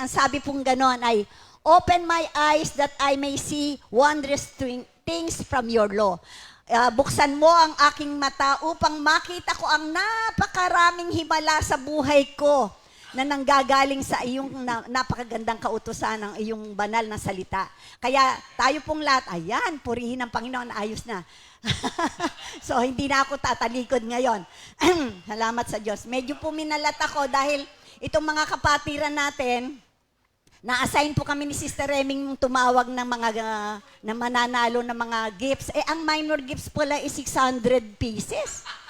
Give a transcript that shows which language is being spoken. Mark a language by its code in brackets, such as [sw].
[tl] Ang sabi pong ganon ay, [en] "Open my eyes that I may see wondrous things from your law." [tl] Buksan mo ang aking mata upang makita ko ang napakaraming himala sa buhay ko na nanggagaling sa iyong napakagandang kautusan ng iyong banal na salita. Kaya tayo pong lahat, ayan, purihin ang Panginoon, ayos na. So, hindi na ako tatalikod ngayon. Salamat sa Diyos. Medyo po minalat ako dahil itong mga kapatiran natin, na-assign po kami ni Sister Reming tumawag ng mga na mananalo ng mga gifts. Ang minor gifts pala is 600 pieces.